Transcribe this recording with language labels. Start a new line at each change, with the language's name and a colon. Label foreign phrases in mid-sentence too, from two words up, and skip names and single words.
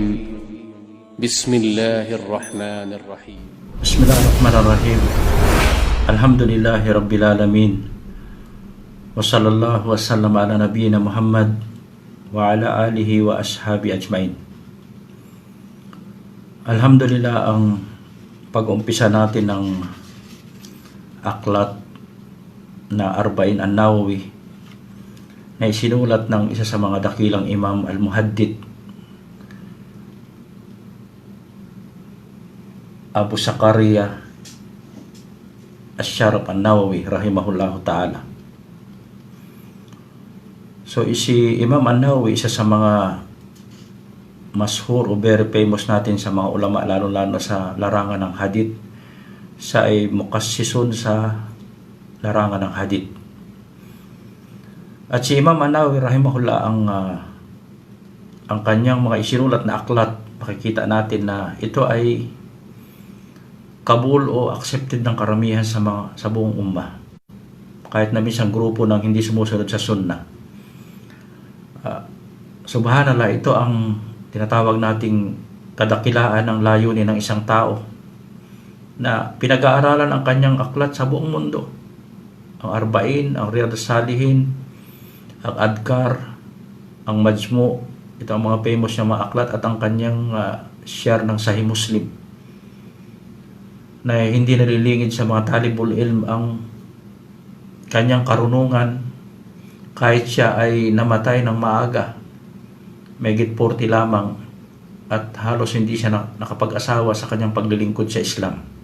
Arabic: بسم الله الرحمن الرحيم. بسم الله الرحمن الرحيم. الحمد لله رب العالمين. وصلى الله وسلم على نبينا محمد وعلى آله وأصحابه أجمعين. الحمد لله,
Filipino: ang pag-umpisa natin ng aklat na Arba'in an-Nawawi na isinulat ng isa sa mga dakilang imam al-Muhaddith Abu Zakaria Asy-Syaraf an-Nawawi
Arabic: rahimahullahu ta'ala.
Filipino: So si Imam an-Nawawi, isa sa mga mashhur o
English: very famous
Filipino: natin sa mga ulama, lalo-lalo sa larangan ng hadith. Siya ay mukassisun sa larangan ng hadith. At si Imam an-Nawawi rahimahullah, ang kanyang mga isinulat na aklat, makikita natin na ito ay kabul o accepted ng karamihan sa buong ummah, kahit na minsan grupo ng hindi sumusunod sa sunnah.
Arabic: سبحان الله,
Filipino: ito ang tinatawag nating kadakilaan ng layunin ng isang tao na pinag-aaralan ang kanyang aklat sa buong mundo. Ang Arba'in, ang Riyadhus Salihin, ang Adhkar, ang Majmu', ito ang mga famous na mga aklat, at ang kanyang share ng Sahih Muslim, na hindi nalilingid sa mga
Arabic: talibul ilm
Filipino: ang kanyang karunungan kahit siya ay namatay ng maaga, megit 40 lamang, at halos hindi siya nakapag-asawa sa kanyang paglilingkod sa Islam.